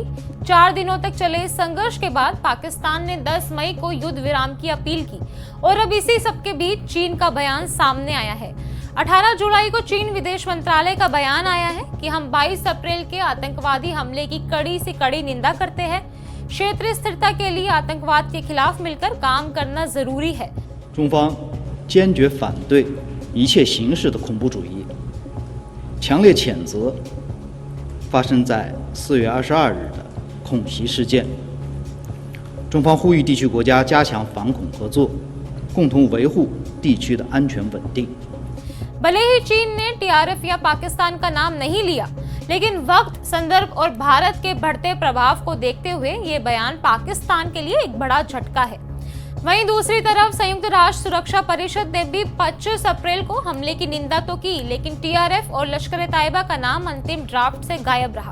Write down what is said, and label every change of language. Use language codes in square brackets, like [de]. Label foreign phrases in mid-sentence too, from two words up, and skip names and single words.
[hi] 4 दिनों तक चले इस संघर्ष के बाद पाकिस्तान ने 10 मई को युद्ध विराम की अपील की और अब इसी सबके बीच चीन का बयान सामने आया है। 18 जुलाई को चीन विदेश मंत्रालय का बयान आया है कि हम 22 अप्रैल के आतंकवादी हमले की कड़ी से कड़ी निंदा करते हैं। क्षेत्रीय स्थिरता के लिए आतंकवाद के खिलाफ मिलकर काम करना जरूरी है। [zh] 中方坚决反对一切形式的恐怖主义，强烈谴责发生在4月22日的恐袭事件。中方呼吁地区国家加强反恐合作，共同维护地区的安全稳定。 [hi] भले ही चीन ने TRF या पाकिस्तान का नाम नहीं लिया, लेकिन वक्त, संदर्भ और भारत के बढ़ते प्रभाव को देखते हुए ये बयान पाकिस्तान के लिए एक बड़ा झटका है। वहीं दूसरी तरफ संयुक्त राष्ट्र सुरक्षा परिषद ने भी 25 अप्रैल को हमले की निंदा तो की, लेकिन TRF और लश्कर-ए-तैयबा का नाम अंतिम ड्राफ्ट से गायब रहा।